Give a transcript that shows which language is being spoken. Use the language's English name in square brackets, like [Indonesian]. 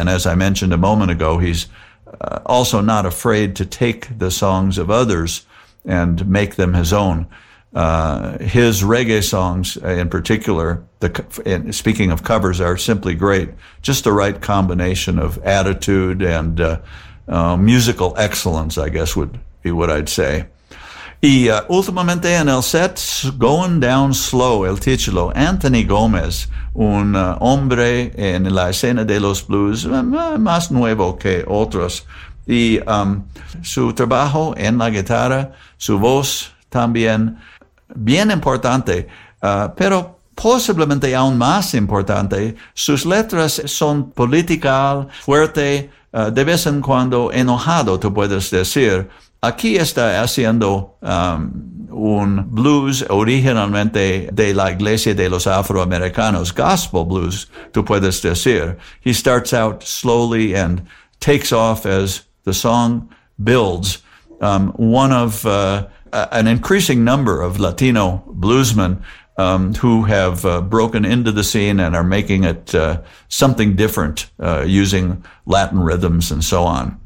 [English] And as I mentioned a moment ago, he's also not afraid to take the songs of others and make them his own. His reggae songs in particular, speaking of covers, are simply great. Just the right combination of attitude and musical excellence, I guess would be what I'd say. [Spanish] Y últimamente en el set, Going Down Slow, el título, Anthony Gomez, un hombre en la escena de los blues más nuevo que otros. Y su trabajo en la guitarra, su voz también, bien importante, pero posiblemente aún más importante, sus letras son political, fuerte, de vez en cuando enojado, tú puedes decir. Aquí está haciendo un blues originalmente de la iglesia de los afroamericanos, gospel blues, tú puedes decir. [English] He starts out slowly and takes off as the song builds. One of an increasing number of Latino bluesmen who have broken into the scene and are making it something different using Latin rhythms and so on.